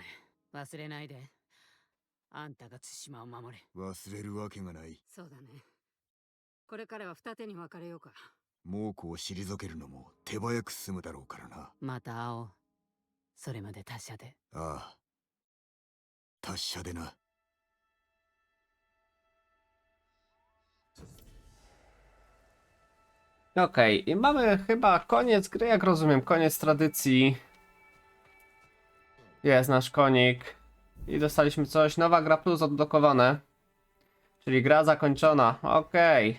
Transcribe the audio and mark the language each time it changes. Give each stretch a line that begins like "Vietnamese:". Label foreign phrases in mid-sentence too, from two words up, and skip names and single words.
Japanese: 忘れないで。あんたが対馬を守れ。忘れるわけがない。そうだね。これからは二手に分かれようか。猛虎を退けるのも手早く済むだろうからな。また会おう。それまで他社で。ああ。達者でな。
Polish: Okej, i mamy chyba koniec gry, jak rozumiem, koniec tradycji. Jest nasz konik. I dostaliśmy coś, nowa gra plus odblokowane. Czyli gra zakończona, okej.